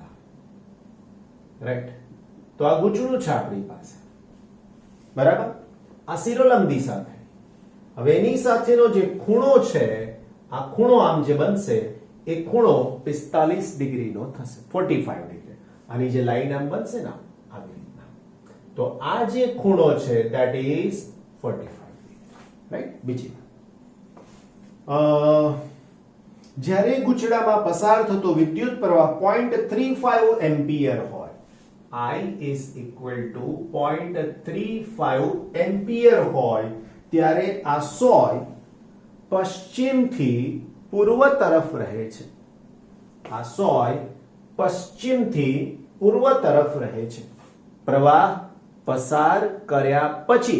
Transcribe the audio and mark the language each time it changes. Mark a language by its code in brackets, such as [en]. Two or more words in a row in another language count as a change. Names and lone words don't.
[gu] રાઈટ? તો આ ગુચડું છે આપણી પાસે, બરાબર? આ શિરોલંબ દિશા થઈ. હવે એની સાથેનો જે ખૂણો છે, આ ખૂણો આમ જે બનશે એ ખૂણો 45 ડિગ્રીનો થશે, 45 ડિગ્રી. આની જે લાઈન આમ બનશે ને આવી રીતના, તો આ જે ખૂણો છે [en] that is [gu] 45 ડિગ્રી. રાઈટ? બીજી જ્યારે ગુચડામાં પસાર થતો વિદ્યુત પ્રવાહ 0.35 એમ્પિયર હોય, [en] I is equal to [gu] 0.35 એમ્પિયર હોય, ત્યારે આ સોય પશ્ચિમથી પૂર્વ તરફ રહે છે. આ સોય પશ્ચિમથી પૂર્વ તરફ રહે છે પ્રવાહ પસાર કર્યા પછી.